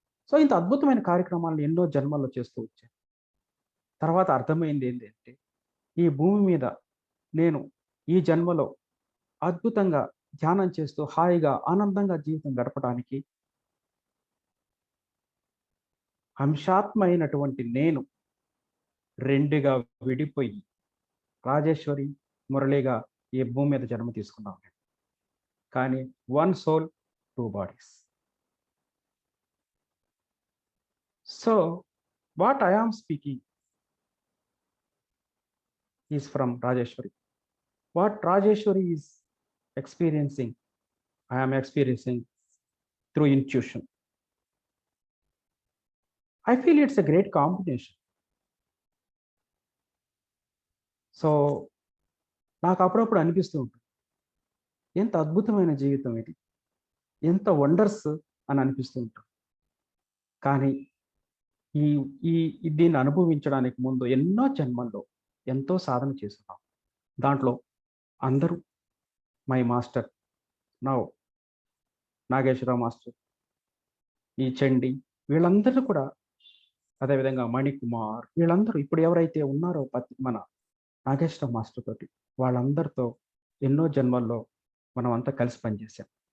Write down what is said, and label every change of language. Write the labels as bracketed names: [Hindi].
[Telugu] So ఇంత అద్భుతమైన కార్యక్రమాలను ఎన్నో జన్మల్లో చేస్తూ వచ్చాను. తర్వాత అర్థమైంది ఏంటంటే ఈ భూమి మీద నేను ఈ జన్మలో అద్భుతంగా ధ్యానం చేస్తూ హాయిగా ఆనందంగా జీవితం గడపడానికి అంశాత్మైనటువంటి నేను 2గా విడిపోయి రాజేశ్వరి, మురళిగా ఈ భూమి మీద జన్మ తీసుకున్నాను. [English] కానీ 1 soul 2 bodies. So what I am speaking is from Rajeshwari. What Rajeshwari is experiencing, I am experiencing through intuition. I feel it's a great combination. So [Telugu] నాకు అప్పుడప్పుడు అనిపిస్తూ ఉంటుంది, ఎంత అద్భుతమైన జీవితం ఇది, ఎంత వండర్స్ అని అనిపిస్తూ ఉంటుంది. కానీ ఈ దీన్ని అనుభవించడానికి ముందు ఎన్నో జన్మల్లో ఎంతో సాధన చేస్తున్నాం. దాంట్లో అందరూ [English] my master now [Telugu] Nageswararao master, ఈ చండి, వీళ్ళందరూ కూడా, అదేవిధంగా మణికుమార్, వీళ్ళందరూ ఇప్పుడు ఎవరైతే ఉన్నారో మన నాగేశ్వరరావు మాస్టర్ తోటి, వాళ్ళందరితో ఎన్నో జన్మల్లో మనం అంతా కలిసి పనిచేసాం.